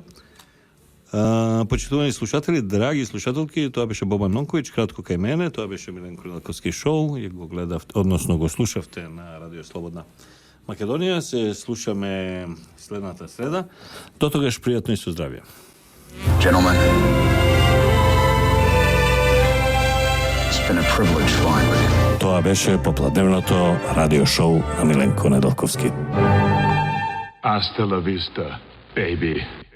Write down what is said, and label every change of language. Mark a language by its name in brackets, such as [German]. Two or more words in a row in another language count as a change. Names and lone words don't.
[Macedonian] Почитувани слушатели, драги слушателки, тоа беше Бобан Нонковиќ, кратко кај мене, тоа беше Миленко Неделковски шоу, и го гледавте, односно го слушавте на Радио Слободна Македонија. Се слушаме следната среда. До тогаш пријатно и со здравје. [English] Gentlemen, it's been a privilege flying with you. [Macedonian] Тоа беше попладневното радио шоу на Миленко Неделковски. [Spanish] Hasta la vista, baby.